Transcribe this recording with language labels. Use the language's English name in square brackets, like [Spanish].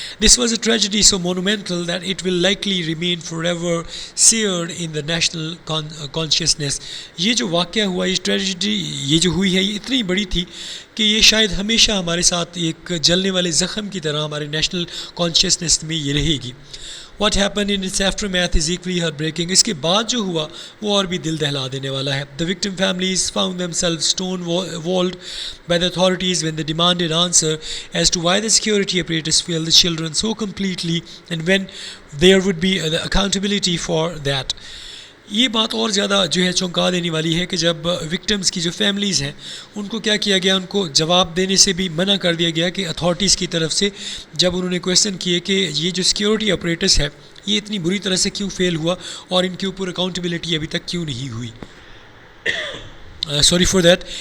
[English] This was a tragedy so monumental that it will likely remain forever seared in the national consciousness. [Urdu] یہ جو واقعہ ہوا، یہ tragedy یہ جو ہوئی ہے یہ اتنی بڑی تھی کہ یہ شاید ہمیشہ ہمارے ساتھ ایک جلنے والے زخم کی طرح ہمارے نیشنل کانشیسنیس میں یہ رہے گی. [English] What happened in its aftermath is equally heartbreaking. [Urdu] اس کے بعد جو ہوا وہ اور بھی دل دہلا دینے والا ہے. [English] The victim families found themselves stonewalled by the authorities when they demanded answer as to why the security apparatus failed the children so completely and when there would be the accountability for that. [Urdu] یہ بات اور زیادہ جو ہے چونکا دینے والی ہے کہ جب وکٹمز کی جو فیملیز ہیں ان کو کیا کیا گیا، ان کو جواب دینے سے بھی منع کر دیا گیا کہ اتھارٹیز کی طرف سے جب انہوں نے کویسچن کیے کہ یہ جو سیکیورٹی اپریٹس ہے یہ اتنی بری طرح سے کیوں فیل ہوا اور ان کے اوپر اکاؤنٹیبلٹی ابھی تک کیوں نہیں ہوئی. [English] Sorry for that.